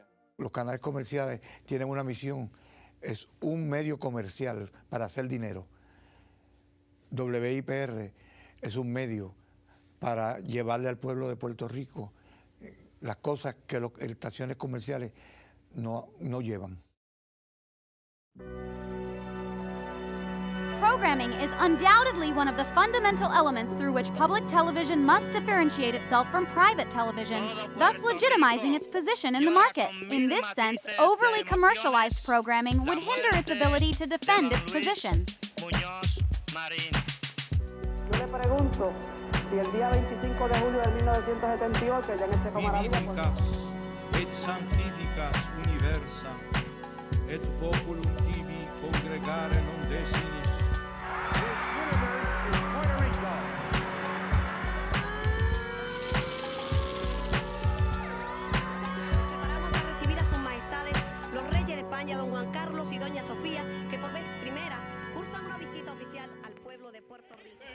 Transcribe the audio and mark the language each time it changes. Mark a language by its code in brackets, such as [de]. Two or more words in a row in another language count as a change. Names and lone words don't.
[es] Los canales comerciales tienen una misión, es un medio comercial para hacer dinero. WIPR es un medio para llevarle al pueblo de Puerto Rico las cosas que las estaciones comerciales no llevan. [en] Programming is undoubtedly one of the fundamental elements through which public television must differentiate itself from private television, thus legitimizing its position in the market. In this sense, overly commercialized programming would hinder its ability to defend its position. [es] Yo le pregunto si el día 25 de julio de 1978 ya en este Comaravilla... [la] et sanctificas universa, et populum tibi congregare non desinis. [es] Preparamos a recibir a sus majestades los reyes de España, don Juan Carlos y doña Sofía, que por vez primera cursan una visita oficial al pueblo de Puerto Rico.